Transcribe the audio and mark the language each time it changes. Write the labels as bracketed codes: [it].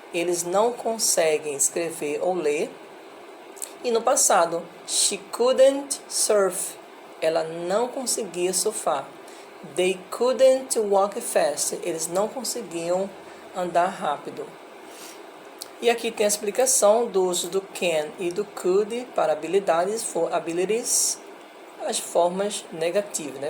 [pt] Eles não conseguem escrever ou ler. E no passado, [en] she couldn't surf. [pt] Ela não conseguia surfar. [en] They couldn't walk fast. [pt] Eles não conseguiam andar rápido. E aqui tem a explicação do uso do can e do could para habilidades, [en] for abilities, [pt] as formas negativas, né?